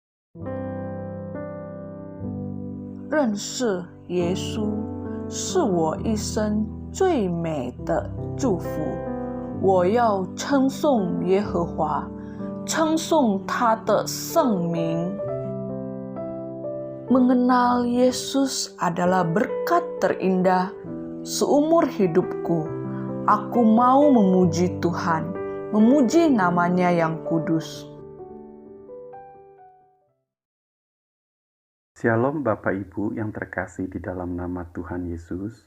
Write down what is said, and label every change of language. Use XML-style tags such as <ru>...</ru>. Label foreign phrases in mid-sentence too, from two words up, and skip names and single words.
<zh>认识耶稣是我一生最美的祝福。我要称颂耶和华，称颂他的圣名。</zh> <id>Mengenal Yesus adalah berkat terindah seumur hidupku. Aku mau memuji Tuhan, memuji namanya yang kudus. Shalom Bapak Ibu yang terkasih di dalam nama Tuhan Yesus.</id>